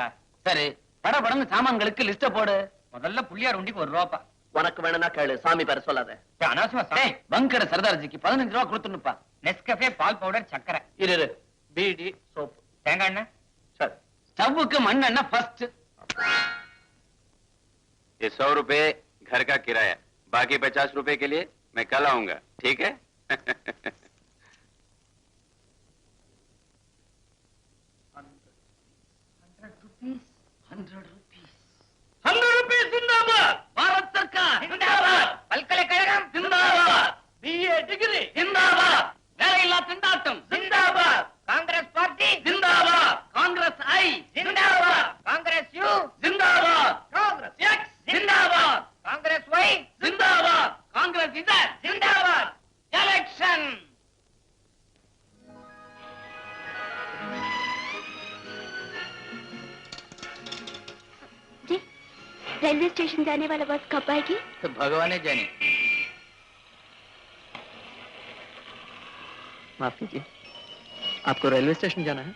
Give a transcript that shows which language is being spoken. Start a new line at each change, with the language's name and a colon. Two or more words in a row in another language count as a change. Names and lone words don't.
Tamil: சரி, படபடன்னு சாமான்களுக்கு லிஸ்ட போடு. முதல்ல புள்ளியார் உண்டிக்கு 1 ரூபா. உனக்கு வேணும்னா கேளு, சாமி பேர சொல்லாத. அனாவசியமா பங்கட சர்தார்ஜிக்கு 15 ரூபா கொடுத்துனுப்பா. நெஸ்கஃபே, பால் பவுடர், சக்கரை. இரு, பீடி, சோப்பு, தேங்காய் எண்ணெய். சரி, ஸ்டவ்வுக்கு மண்ணெண்ணெய் ஃபர்ஸ்ட்.
Hindi: ये 100 रुपए घर का किराया, बाकी 50 रुपए के लिए मैं कल आऊंगा, ठीक है? 100 rupees जिंदाबाद. भारत सरकार जिंदाबाद.
Tamil: பல்கலைக்கழகம்
Hindi: जिंदाबाद. BA डिग्री जिंदाबाद.
Tamil: வேலையில்லா திண்டாட்டம் जिंदाबाद. காங்கிரஸ் பார்ட்டி
Hindi: जिंदाबाद. காங்கிரஸ் ஐ जिंदाबाद. காங்கிரஸ் யூ जिंदाबाद. காங்கிரஸ் எக்ஸ் जिंदाबाद.
Tamil: காங்கிரஸ் ஒய்
Hindi: जिंदाबाद. காங்கிரஸ் இசட் जिंदाबाद.
Tamil: எலெக்ஷன்.
Hindi: जी, रेलवे स्टेशन जाने वाला बस कब आएगी? तो भगवान जाने. माफ कीजिए, आपको रेलवे स्टेशन जाना है?